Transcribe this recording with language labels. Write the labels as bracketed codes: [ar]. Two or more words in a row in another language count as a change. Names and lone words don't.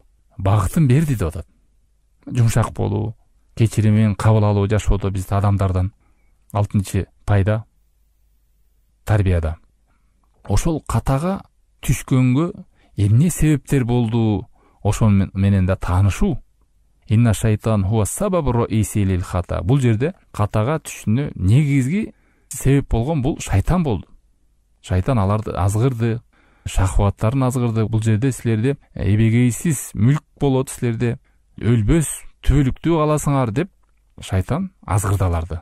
[ky] Багытын берди деп атат. Жумшак болуу, кечиримин кабыл алуу жашоодо бизде адамдардан. 6-чы пайда тарбияда. Ошол катага түшкөнгө эмне себептер болду, ошол менен да таанышуу. [ar] إن الشيطان هو السبب الرئيسي للخطأ. [ky] Бул жерде катага түшүнө негизги себеп болгон бул шайтан болду. Шайтан аларды азгырды, шахваттарын азгырды. Бул жерде силерде эбегейсиз мүлк болот, силерде өлбөс түбөлүктүү каласыңар деп шайтан азгырды аларды.